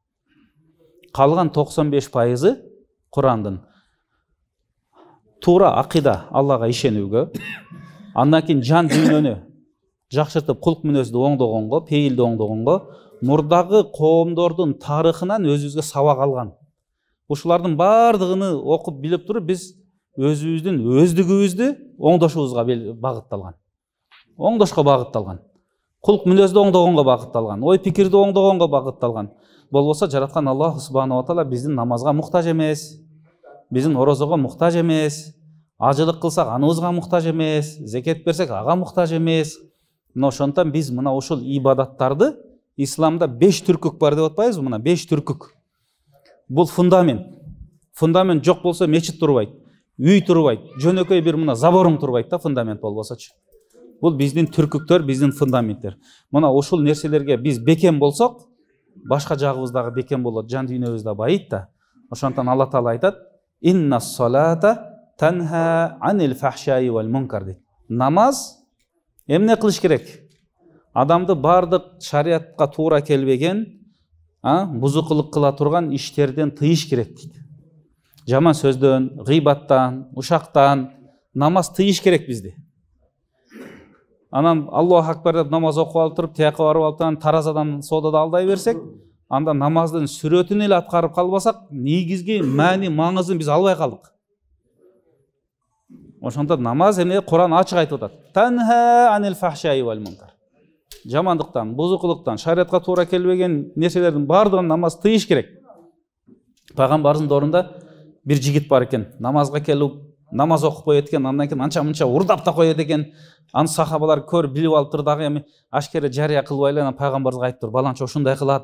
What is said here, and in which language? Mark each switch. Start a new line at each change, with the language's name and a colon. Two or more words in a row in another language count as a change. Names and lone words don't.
Kyrgyz: Калган 95% Курандын туура акыйда, Аллага ишенүүгө, андан кийин жан дүйнөнү жакшыртып кулк мүнөздү оңдогонго, пейилди оңдогонго, мурдагы коомдордун тарыхынан өзүбүзгө сабак алган. Ушулардын баардыгын окуп билип туруп биз өзүбүздүн өздүгүбүздү оңдошубузга багытталган. Оңдошко багытталган. Кулк мүнөздү оңдогонго багытталган, ой пикирди оңдогонго багытталган. Болбосо жараткан Аллах
Arabic: سبحانه وتعالى
Kyrgyz: биздин намазга муктаж эмес, биздин орозого муктаж эмес, ажылык кылсак аныбызга муктаж эмес, зекет берсек ага муктаж эмес. Мына ошондон биз мына ушул ибадаттарды исламда 5 түркүк бар деп атпайбызбы? Мына 5 түркүк. Бул фундамент. Фундамент жок болсо мечит турбайт, үй турбайт, жөнөкөй бир мына заборың турбайт да, фундамент болбосочу. Бул биздин түркүктөр, биздин фундаменттер. Мына ушул нерселерге биз бекем болсок, башка жагыбыздагы бекем болот, жан дүйнөбүз да байыйт да. Ошондон Алла Таала айтат:
Arabic: "إن الصلاة تنهى عن الفحشاء والمنكر" дейт.
Kyrgyz: Намаз эмне кылыш керек? Адамды бардык шариатка туура келбеген, бузукулук кыла турган иштерден тыйыш керек дейт. Жаман сөздөн, гыйбаттан, ушактан намаз тыйыш керек бизди. Анан
Arabic: الله أكبر
Kyrgyz: деп намаз окуп алып туруп, тияка барып алып, таразадан содада алдай берсек, анда намаздын сүрөтүн эле аткарып калбасак, негизги маңызын биз албай калдык. Ошондон намаз эмне? Куран ачык айтып атат:
Arabic: "تنهى عن الفحشاء والمنكر."
Kyrgyz: Жамандыктан, бузукулуктан, шариатка туура келбеген нерселердин баардыгын намаз тыйыш керек. Пайгамбарыбыздын доорунда бир жигит бар экен, намазга келип, намаз окуп коет экен, андан кийин анча-мынча урдап да коет экен. Аны сахабалар көрүп билип алыптыр дагы, эми ашкере жарыя кылбай эле пайгамбарыбызга айтыптыр: "Баланча ушундай кылат."